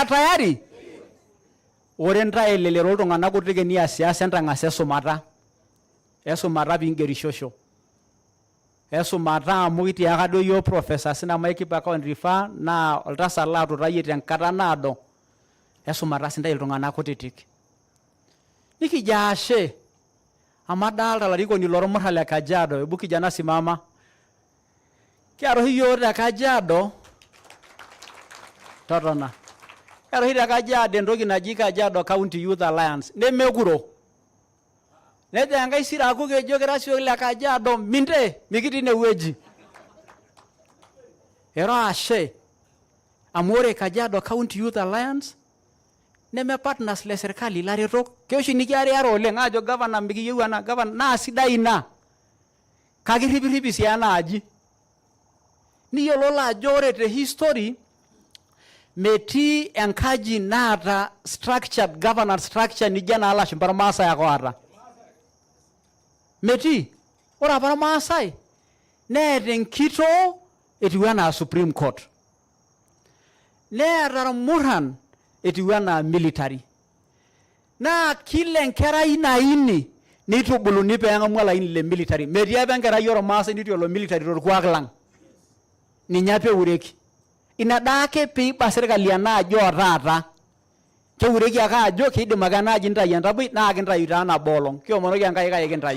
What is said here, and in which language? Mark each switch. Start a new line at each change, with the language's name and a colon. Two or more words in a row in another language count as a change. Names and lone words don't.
Masai: tayari ore ntae elelero iltung'anak kutik eniasiasa entang'asa esumata piingerishosho esumata amu kitiaka duo yiok Professor Sinamai Kipaka Rifa naa oltasat laatutayie tenkata naado esumata sintae iltung'anak kutitik nikijo ashe amu adaalta olarikoni lormurra le Kajiado
Swahili: ebu kijana simama
Masai: kiata oshi yiok te Kajiado totona kiata oshi te Kajiado entoki naji Kajiado County Youth Alliance nemekuro nejo enkai siraku kejo kira siyiok le Kajiado minte mikitii inewueji ero ashe amu ore Kajiado County Youth Alliance neme partners le serikali laretok keoshi nikiariara oleng ajo governor mikiyieu ena governor naa sidai ina kake irripirripi sii enaaji niyiololo ajo ore te history metii enkaji naata
English: structured governance structure
Masai: nijo ena lashumpa irmaasai ake oota metii ore apa irmaasai neeta enkitoo etiu enaa Supreme Court neeta irmurran etiu enaa military naa kila enkerai naini nitubuluni peeng'amu olaini le military metii apa enkerai ormaasai nitu elo military torkuak lang ninye apa eureki ina daake piiba sirkali enaaji otaata keureki ake ajo kiidim ake enaaji ntayu entaboi naa kintayu taa nabo olong kiomonoki enkai kai